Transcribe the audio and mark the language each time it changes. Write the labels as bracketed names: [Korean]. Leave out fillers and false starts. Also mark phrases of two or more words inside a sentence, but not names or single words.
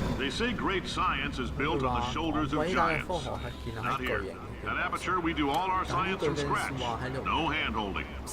[English] say great science is built on the shoulders of [Cantonese] 偉大嘅 [English] giants. [Cantonese] 科學係建立喺 [English] Not [Cantonese] 巨 [English] here. [Cantonese] 型嘅 [English] At Aperture, we do all our [Cantonese] 但呢 [English] science [Cantonese] 句 [English] from [Cantonese] 嘅 [English] scratch. [Cantonese] 説話喺度 [English] No hand-holding. [Cantonese] 成。